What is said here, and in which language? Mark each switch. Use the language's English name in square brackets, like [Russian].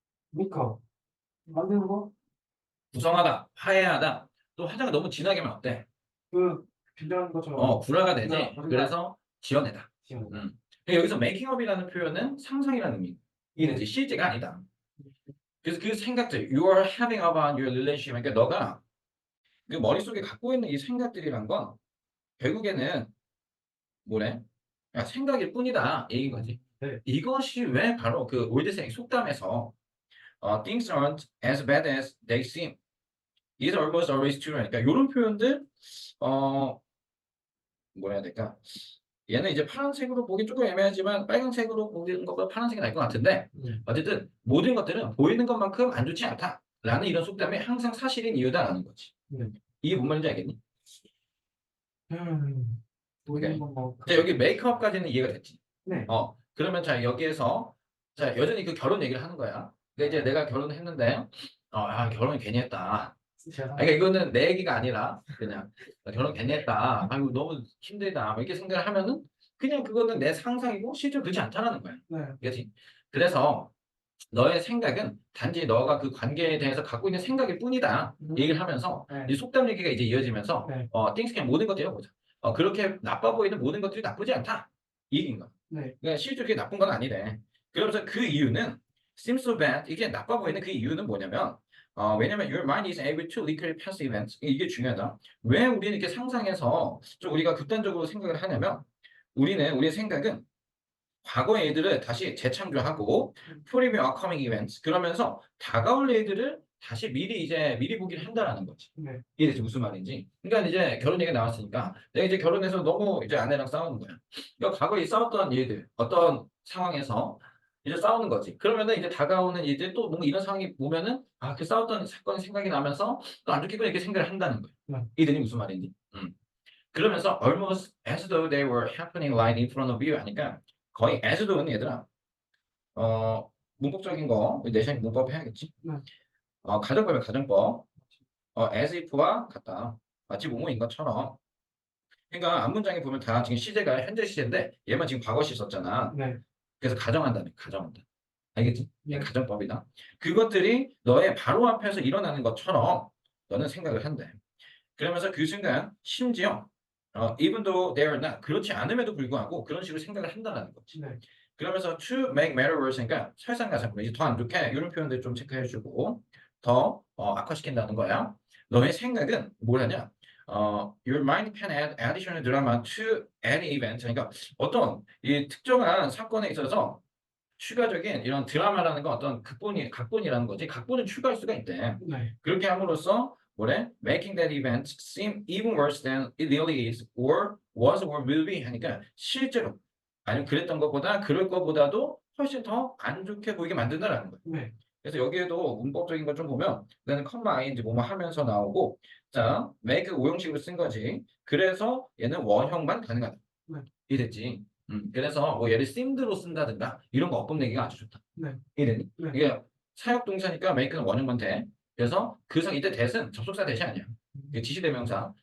[Korean] 메이크업. 만드는 거? 구성하다, 화해하다. 또 화장을 너무 진하게 하면 어때? 그, 빌려하는 것처럼. 구라가 되지. 구라. 그래서 지어내다. 지금. 그러니까 여기서 making up이라는 표현은 상상이라는 의미. 이해되지? 실제가 아니다. 그래서 그 생각들, [English] you are having about your relationship. [Korean] 그러니까 너가 그 머릿속에 갖고 있는 이 생각들이란 건 결국에는 뭐래? 야, 생각일 뿐이다. 얘기인 거지. 네. 이것이 왜 바로 그 올드생 속담에서 [English] things aren't as bad as they seem. It's almost always true. [Korean] 그러니까 이런 표현들 뭐 해야 될까? 얘는 이제 파란색으로 보기 조금 애매하지만 빨간색으로 보는 것보다 파란색이 나을 것 같은데 어쨌든 모든 것들은 보이는 것만큼 안 좋지 않다라는 이런 속담이 항상 사실인 이유다라는 거지. 이게 뭔 말인지 알겠니? 보이는 건 뭐. 자, 여기 메이크업까지는 이해가 됐지. 네. 그러면 자 여기에서 자 여전히 그 결혼 얘기를 하는 거야. 그러니까 이제 내가 결혼을 했는데 결혼 괜히 했다. 그러니까 이거는 내 얘기가 아니라 그냥 결혼 괜히 했다. 아이고 너무 힘들다. 뭐 이렇게 생각을 하면은 그냥 그거는 내 상상이고 실제로 그렇지 않다라는 거야. 네. 그렇지? 그래서 너의 생각은 단지 너가 그 관계에 대해서 갖고 있는 생각일 뿐이다. 얘기를 하면서 네. 이 속담 얘기가 이제 이어지면서 네. things 그냥 모든 것들이 보자. 그렇게 나빠 보이는 모든 것들이 나쁘지 않다. 이 얘기인 거야. 네. 그러니까 실제로 그게 나쁜 건 아니래. 그러면서 그 이유는 [English] seems so bad. [Korean] 이게 나빠 보이는 그 이유는 뭐냐면 왜냐면 [English] your mind is able to recall past events. [Korean] 이게 중요하다. 왜 우리는 이렇게 상상해서 좀 우리가 극단적으로 생각을 하냐면 우리의 생각은 과거의 일들을 다시 재창조하고 프리미어 커밍 이벤트 그러면서 다가올 일들을 다시 미리 보기를 한다라는 거지. 네. 이게 대체 무슨 말인지. 그러니까 이제 결혼 얘기가 나왔으니까 내가 이제 결혼해서 너무 이제 아내랑 싸우는 거야. 그러니까 과거에 싸웠던 일들, 어떤 상황에서 이제 싸우는 거지. 그러면은 이제 다가오는 일들 또 뭔가 이런 상황이 보면은 아, 그 싸웠던 사건이 생각이 나면서 또 안 좋겠구나 이렇게 생각을 한다는 거야. 네. 이게 대체 무슨 말인지. [English] 그러면서 almost as though they were happening right in front of you [Korean] 하니까 거의 [English] as though는 [Korean] 얘들아 문법적인 거 내신 문법 해야겠지. 네. 가정법이야 가정법. as if와 같다. 마치 뭐뭐인 것처럼. 그러니까 앞문장에 보면 다 지금 시제가 현재 시제인데 얘만 지금 과거 시 썼잖아. 네. 그래서 가정한다네 가정한다. 알겠지? 네. 가정법이다. 그것들이 너의 바로 앞에서 일어나는 것처럼 너는 생각을 한대. 그러면서 그 순간 심지어 [English] even though they are not [Korean] 그렇지 않음에도 불구하고 그런 식으로 생각을 한다는 거지. 네. 그러면서 [English] to make matter worse [Korean] 그러니까 설상가상 이제 더 안 좋게 이런 표현들 좀 체크해 주고 더 악화시킨다는 거야. 너의 생각은 뭘 하냐? [English] your mind can add additional drama to any event. [Korean] 그러니까 어떤 이 특정한 사건에 있어서 추가적인 이런 드라마라는 건 어떤 각본이라는 거지. 각본을 추가할 수가 있대. 네. 그렇게 함으로써 뭐래? [English] Making that event seem even worse than it really is, or was, or will be [Korean] 하니까 실제로 아니면 그랬던 것보다 그럴 것보다도 훨씬 더 안 좋게 보이게 만든다라는 거야. 네. 그래서 여기에도 문법적인 걸 좀 보면 나는 컴마 ing 뭐뭐 하면서 나오고 자 make 오형식으로 쓴 거지. 그래서 얘는 원형만 가능하다. 네. 이랬지. 그래서 뭐 얘를 seemed로 쓴다든가 이런 거 엇법 내기가 아주 좋다. 네. 이랬니? 네. 이게 사역 동사니까 make는 원형만 돼. 그래서 이때 that은 접속사 대시 아니야. 이게 지시대명사.